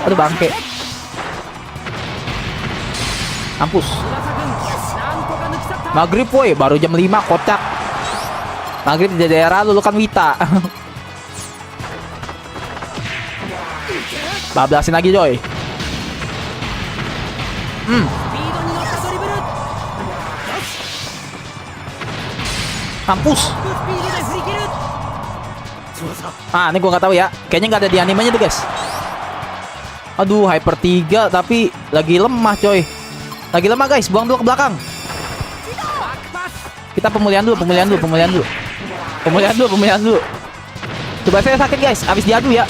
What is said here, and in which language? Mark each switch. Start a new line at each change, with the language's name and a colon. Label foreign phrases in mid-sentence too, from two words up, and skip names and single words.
Indonesian: Aduh bangke. Mampus. Maghrib woi, baru jam 5 kocak. Maghrib di daerah lu kan Wita. Bablasin lagi coy.
Japanese: スピードに乗ったドリブル
Indonesian: Mampus.
Japanese: スピードで振り切る
Indonesian: Ah, ini gua nggak tahu ya. Kayaknya nggak ada di animenya tuh guys. Aduh, hyper 3 tapi lagi lemah coy. Lagi lemah guys, buang dulu ke belakang. Kita pemulihan dulu. Coba saya sakit guys, habis diadu ya.